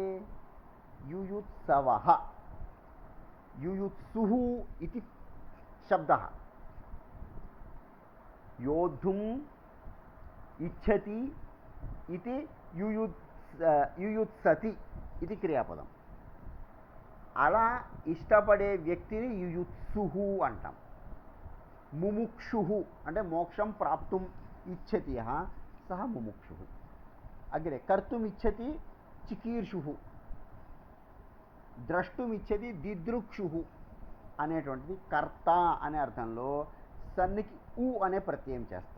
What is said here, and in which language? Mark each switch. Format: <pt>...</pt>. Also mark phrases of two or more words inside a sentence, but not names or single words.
<sa>युयुत्सवः, युयुत्सुः इति शब्दः। योद्धुम् इच्छति इति युयुत्सति इति क्रियापदम्।</sa> <te>అలా ఇష్టపడే వ్యక్తిని యుయుత్సుహు అంటాం.</te> <sa>ముముక్షుహు అంటే మోక్షం ప్రాప్తుం ఇచ్చతి సహ ముముక్షుహు. అగ్రే కర్తుం ఇచ్చతి చికీర్షుహు, ద్రష్టుం ఇచ్చతి దిదృక్షుహు</sa> <te>అనేటువంటిది కర్త అనే అర్థంలో సన్నికి ఉ అనే ప్రత్యయం చేస్తాం.</te>